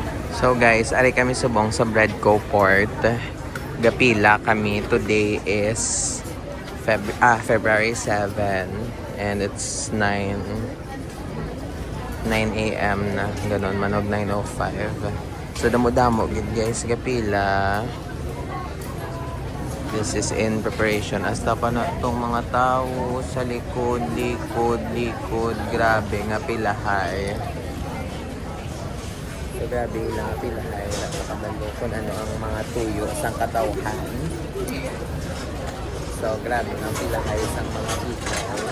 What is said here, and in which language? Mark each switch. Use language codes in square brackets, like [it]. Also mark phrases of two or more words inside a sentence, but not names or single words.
[en] So guys, [hil] ari kami subong sa Breadco Port. Gapila kami. [en] Today is February 7 and it's 9 a.m. [hil] na. Ganon, manog 9:05. So damo-damo gid guys, gapila. [en] This is in preparation. [tl] Hasta pa na itong mga tao sa likod. [hil] Grabe nga pilahay. So grabe lang pilahay. Nakakabalo kung ano ang mga tuyo sa katawhan. So grabe ang pilahay sa mga people.